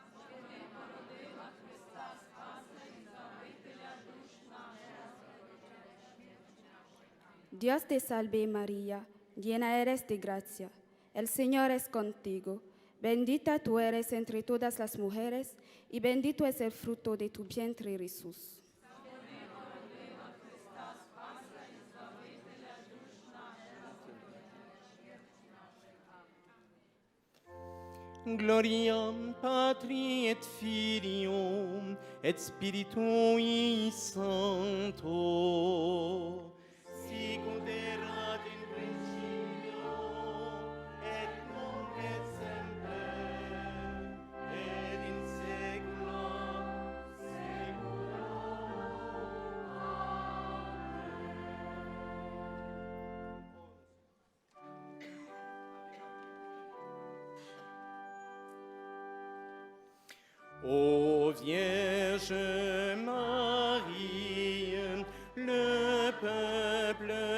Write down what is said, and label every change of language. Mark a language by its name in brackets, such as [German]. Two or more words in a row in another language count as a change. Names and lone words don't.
[Spanish] Dios te salve María, llena eres de gracia, el Señor es contigo. Bendita tú eres entre todas las mujeres y bendito es el fruto de tu vientre Jesús. [Latin] Gloria Patri et Filio et Spiritui Sancto, sicut erat in principio et nunc et semper et in saecula [French] Ô Vierge Marie, le peuple